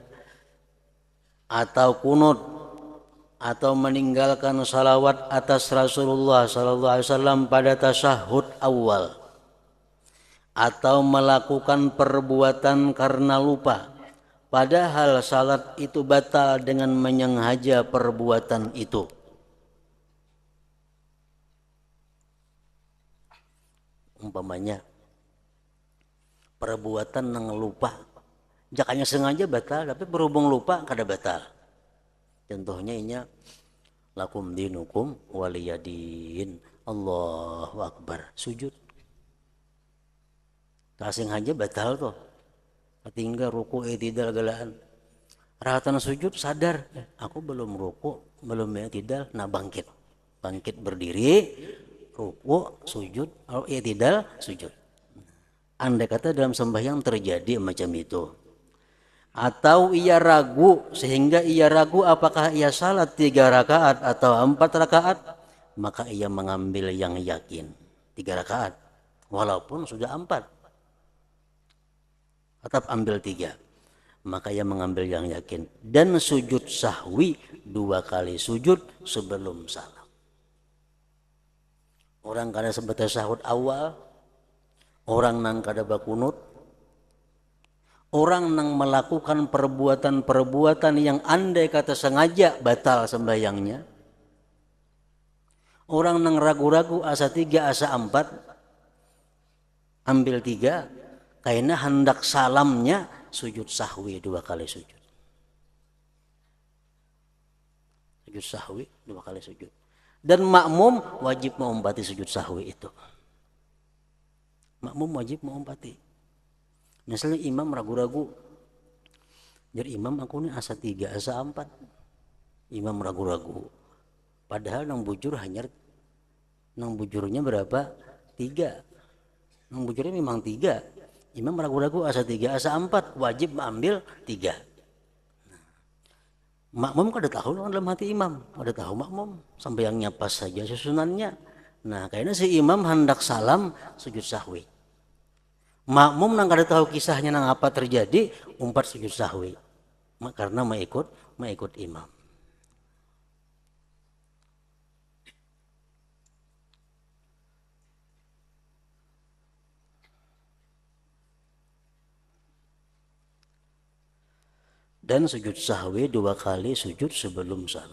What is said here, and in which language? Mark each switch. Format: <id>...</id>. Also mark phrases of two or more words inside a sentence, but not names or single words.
<id>kada sengaja, atau kunut atau meninggalkan salawat atas Rasulullah</id> <ar>صلى الله عليه وسلم</ar> <id>pada tasyahud awal, atau melakukan perbuatan karena lupa padahal salat itu batal dengan menyengaja perbuatan itu.</id> <bjn>Umpamanya perbuatan nang lupa, jakanya sengaja batal tapi berhubung lupa kada batal. Contohnya inya</bjn> <ar>لكم دينكم ولي دين، الله أكبر,</ar> <bjn>sujud tak sengaja batal tuh, tinggal ruku i'tidal galaan, rahatan sujud sadar aku belum ruku belum i'tidal, nah bangkit berdiri, ruku sujud,</bjn> <id>i'tidal sujud. Andai kata dalam sembahyang terjadi macam itu, atau ia ragu sehingga ia ragu apakah ia salat 3 rakaat atau 4 rakaat, maka ia mengambil yang yakin 3 rakaat walaupun sudah 4, tetap ambil 3, maka ia mengambil yang yakin. Dan sujud sahwi 2 kali sujud sebelum salam.</id> <bjn>Orang kada sebatas sahud awal, orang nang kada bakunut, orang nang melakukan perbuatan-perbuatan yang andai kata sengaja batal sembahyangnya, orang nang ragu-ragu asa 3 asa 4 ambil 3, karena hendak salamnya sujud sahwi 2 kali sujud.</bjn> <id>Sujud sahwi 2 kali sujud. Dan makmum wajib mengumpati sujud sahwi itu. Makmum wajib mengumpati.</id> <bjn>Misalnya imam ragu-ragu, jadi imam aku ini asa 3 asa 4, imam ragu-ragu, padahal nang bujurnya berapa? 3, nang bujurnya memang 3, imam ragu-ragu asa 3 asa 4, wajib mengambil 3. Makmum kada tahu dalam hati imam, kada tahu makmum sembahyangnya pas saja susunannya. Nah kayaknya si imam hendak salam sujud sahwi, makmum nang kada tahu kisahnya nang apa terjadi, umpat sujud sahwi karena mengikut imam.</bjn> <id>Dan sujud sahwi 2 kali sujud sebelum salam.</id>